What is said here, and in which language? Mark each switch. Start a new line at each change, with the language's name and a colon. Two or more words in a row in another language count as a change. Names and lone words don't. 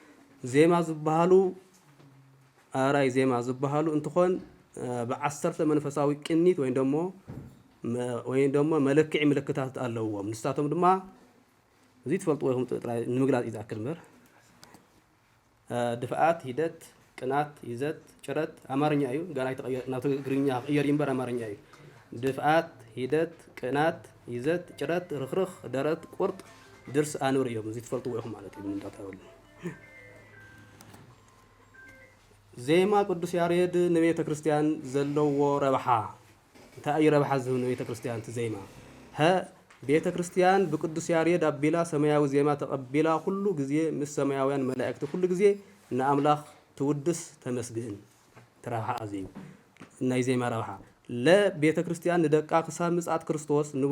Tigrinya: ዜማ ዝበሃሉ እንትኾን ብዓሰርተ መንፈሳዊ ቅኒት ወይ ደሞ መለክዒ ምልክታት ኣለዎም ንሳቶም ድማ እዚ ትፈልጥዎ ይኹም ጥራይ ንምግላጽ እዩ ዝኣክል እምበር ድፍኣት ሂደት ቅናት ይዘት ጭረት ኣማርኛ እዩ ገና ናብ ትግርኛ ቅየር እምበር ኣማርኛ እዩ ድፍኣት ሂደት ቅናት ይዘት ጭረት ርኽርኽ ደረት ቁርጥ ድርስ ኣንብር እዮም እዚ ትፈልጥዎ ይኹም ማለት እዩ እንዳታውሉ ዜማ ቅዱስ ያሬድ ንቤተ ክርስቲያን ዘለዎ ረብሓ እንታይ እዩ ረብሓ ዝህብ ንቤተ ክርስቲያን እቲ ዜማ ቤተ ክርስቲያን ብቅዱስ ያሬድ ኣቢላ ሰማያዊ ዜማ ተቐቢላ ኩሉ ግዜ ምስ ሰማያውያን መላእክቲ ኩሉ ግዜ ንኣምላኽ ትውድስ ተመስግን ተረብሓ ኣዝዩ ናይ ዜማ ረብሓ ለቤተ ክርስቲያን ንደቃ ክሳብ ምጽኣት ክርስቶስ